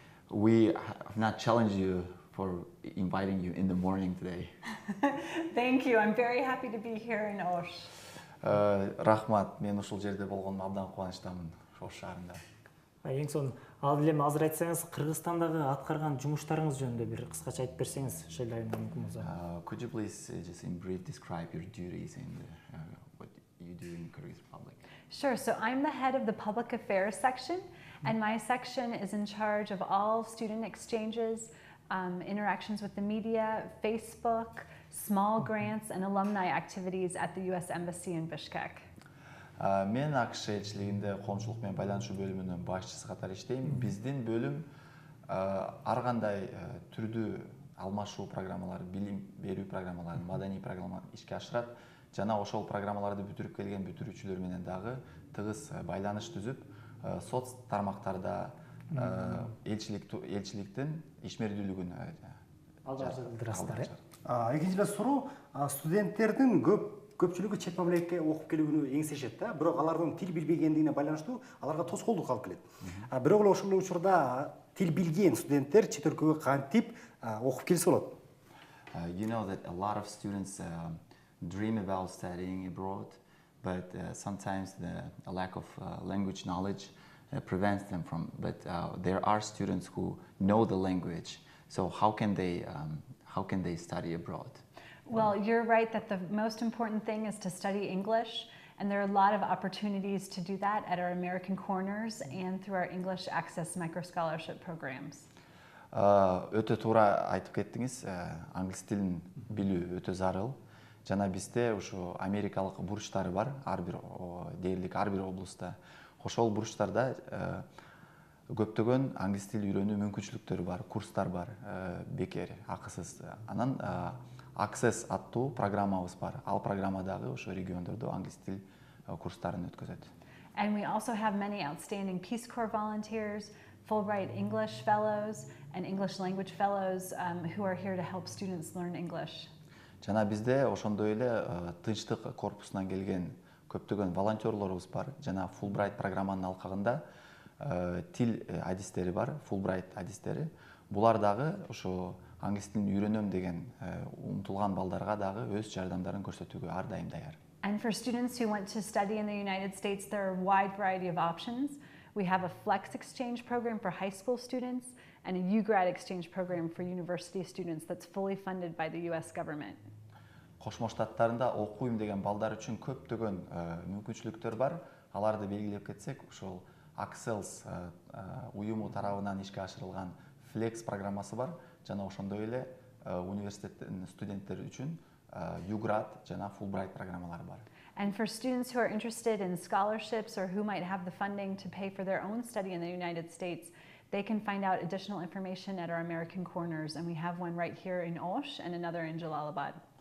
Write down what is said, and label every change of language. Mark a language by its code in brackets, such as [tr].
[en] We have not challenged you for inviting you in the morning today. Thank you. I'm very happy to be here in г.Ош. [ky] Рахмат, мен ушул жерде болгоныма абдан кубанычтамын, Ош шаарында. Эң сонун, ал деле азыр айтсаңыз, Кыргызстандагы аткарган жумуштарыңыз жөнүндө бир кыскача айтып берсеңиз, Шелли айым мүмкүн болсо. [en] Could you please just in brief describe your duties and what you do in Kyrgyz Republic? Sure. So I'm the head of the public affairs section, and my section is in charge of all student exchanges, interactions with the media, Facebook, small grants, and alumni activities at the U.S. Embassy in Bishkek. [ky] Мен АКШ элчилигинде коомчулук менен байланышуу бөлүмүнүн башчысы катары иштейм. Биздин бөлүм ар кандай түрдүү алмашуу программалары, билим берүү программаларын, маданий программаларды ишке ашырат жана ошол программаларды бүтүрүп келген бүтүрүүчүлөр менен дагы тыгыз байланыш түзүп, соц тармактарда элчиликтин ишмердүүлүгүн алдырасыздар. Экинчи эле суроо, студенттердин көпчүлүгү чет мамлекетке окуп келүүнү эңсешет да, бирок алардын тил билбегендигине байланыштуу аларга тоскоолдук алып келет. Бирок эле ошол учурда тил билген студенттер чет өлкөгө кантип окуп келсе болот? [en] You know that a lot of students dream about studying abroad, but sometimes a lack of language knowledge prevents them from. But there are students who know the language, so how can they study abroad? Well, you're right that the most important thing is to study English, and there are a lot of opportunities to do that at our American corners and through our English Access Micro-Scholarship programs. [ky] Өтө туура айтып кеттиңиз, англис тилин билүү өтө зарыл. Жана бизде ушу америкалык бурчтары бар, ар бир дээрлик ар бир облустта. Ошол бурчтарда көптөгөн англис тил үйрөнүү мүмкүнчүлүктөрү бар, курстар бар, бекер, акысыз. Анан Access аттуу программабыз бар. Ал программадагы ошо региондордо англис тил курстарын өткөзөт. [en] And we also have many outstanding Peace Corps volunteers, Fulbright English fellows, and English language fellows who are here to help students learn English. [ky] Жана бизде ошондой эле тынчтык корпусунан келген көптөгөн волонтерлорубуз бар. Жана Fulbright программанын алкагында тил адистери бар, Fulbright адистери. Булар дагы ошо англис тилин үйрөнөм деген умтулган балдарга дагы өз жардамдарын көрсөтүүгө ар дайым даяр. [en] And for students who want to study in the United States, there are a wide variety of options. We have a flex exchange program for high school students and a U-Grad exchange program for university students that's fully funded by the US government. [ky] Кошмо Штаттарында окуйм деген балдар үчүн көптөгөн мүмкүнчүлүктөр бар. Аларды белгилеп кетсек, ошол Access уюму тарабынан ишке ашырылган Flex программасы бар. Жана ошондой эле университеттин студенттери үчүн U-Grad жана Fulbright программалары бар. [en] And for students who are interested in scholarships or who might have the funding to pay for their own study in the United States, they can find out additional information at our American corners, and we have one right here in г.Ош and another in Джалал-абад.